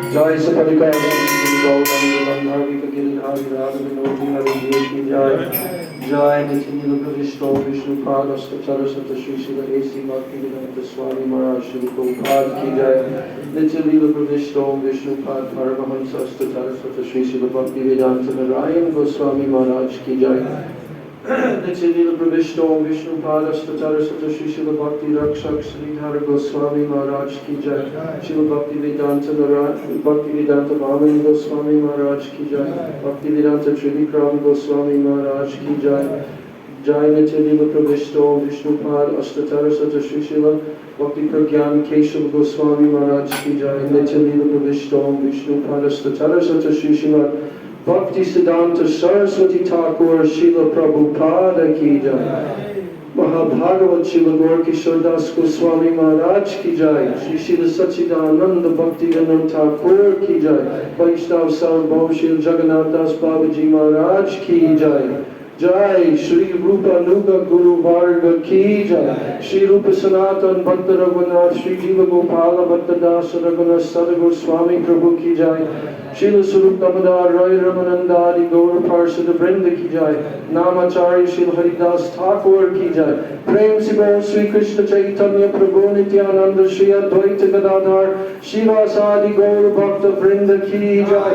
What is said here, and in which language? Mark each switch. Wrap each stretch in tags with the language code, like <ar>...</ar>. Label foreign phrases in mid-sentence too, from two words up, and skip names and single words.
<hi>जय सपरिकार गौरंग गिरिधारी राग विनोदी हरि की जय जय नित्य नील विष्णु विष्णुपाद सरस्वती श्री श्री देसी भक्तिवेदांत स्वामी महाराज श्री प्रभुपाद की जय नित्य नील विष्णु विष्णुपाद परमहंस सरस्वती श्री श्री भक्तिवेदांत नारायण गोस्वामी महाराज की जय नित्य नील विष्णु विष्णुपाद सरस्वती श्री श्री भक्ति रक्षक श्रीधर गोस्वामी महाराज की जय शिव भक्ति वेदांत वामन गोस्वामी महाराज की जय भक्ति वेदांत त्रिविक्रम गोस्वामी महाराज की जय जय नित्य नील विष्णु विष्णुपाद सरस्वती श्री शिव भक्ति प्रज्ञान केशव गोस्वामी महाराज की जय नित्य नील विष्णु विष्णुपाद सरस्वती श्री शिव Bhakti Siddhanta Saraswati Thakur Srila Prabhupada की जय. Mahabhagavat Srila Gaurkishore Das Goswami Maharaj की जय. Shri Srila Sachidananda Bhaktivedanta Thakur की जय. Vaishnav Sarvabhaum Srila Jagannath Das Babaji Maharaj की जय. जय श्री Rupa Nuga Guru Varga की जय. Shri Rupa Sanatan Bhatta Raghunath Shri Jiva Gopala Bhatta Dasa Raghunath Sadhguru Swami Prabhu की जय. Srila Sarup Damodar Roy Ramanandari Gaur Parsada Vrinda की जय. Namacharya Srila Haridas Thakur की जय. Prem Sibo Sri Krishna Chaitanya Prabhu Nityananda Shri Advaita Gadadhar Shivasadi Gaur Bhakta Vrinda की जय.</hi>